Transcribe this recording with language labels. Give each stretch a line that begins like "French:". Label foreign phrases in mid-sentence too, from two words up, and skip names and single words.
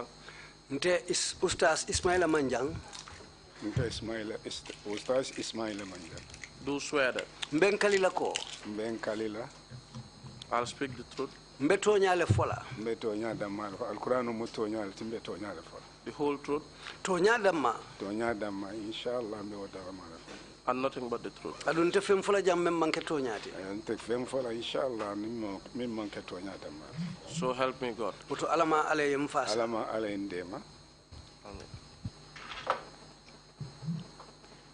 Mandingo: Nte Ustaz Ismaila Manjang. Nte Ustaz Ismaila Manjang.
English: Do swear that.
Mandingo: Mbenkalila ko. Mbenkalila.
English: I'll speak the truth.
Mandingo: Mbetonyale fola. Mbetonyadama. Al-Qur'anu mutonyale timbetonyale fola.
English: The whole truth.
Mandingo: Tonyadama. Tonyadama. Inshallah mbewadama.
English: And nothing but the truth.
Mandingo: Adunte fem fola jam mem manke tonyati. Nte fem fola inshallah mem manke tonyadama.
English: So help me God.
Mandingo: Uto alama ale yemfasa. Alama ale ndema. Amen.